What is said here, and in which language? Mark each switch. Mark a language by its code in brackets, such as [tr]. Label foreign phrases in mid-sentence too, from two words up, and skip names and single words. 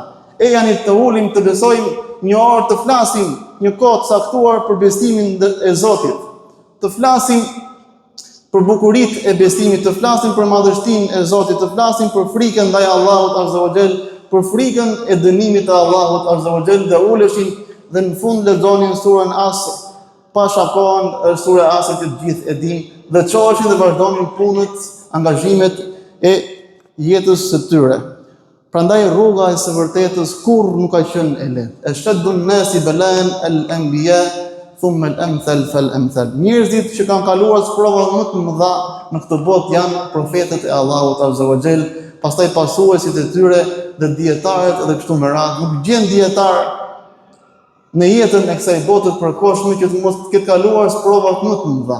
[sq] E janë të ulim të besojmë një orë, të flasim një kohë të caktuar për besimin e Zotit, të flasim për bukuritë e besimit, të flasim për madhështinë e Zotit, të flasim për frikën ndaj Allahut [ar] عز وجل, [sq] për frikën e dënimit të Allahut [ar] عز وجل, [sq] dhe uleshin dhe në fund lexonin surën Asr. Pa shakon, është sura Asr që të gjithë e dinë, dhe çoheshin dhe vazhdonin punët, angazhimet e jetës së tyre. Prandaj rruga e së vërtetës kurrë nuk ka qenë e lehtë. [ar] أشد الناس بلاء الأنبياء ثم الأمثل فالأمثل. [sq] Njerëzit që kanë kaluar sprova më të mëdha në këtë botë janë profetët e Allahut [ar] عز وجل, [sq] pastaj pasuesit e tyre dhe dietarët dhe kështu me radhë. Nuk gjen dietar në jetën e kësaj bote të përkohshme që të mos ketë kaluar sprova më të mëdha.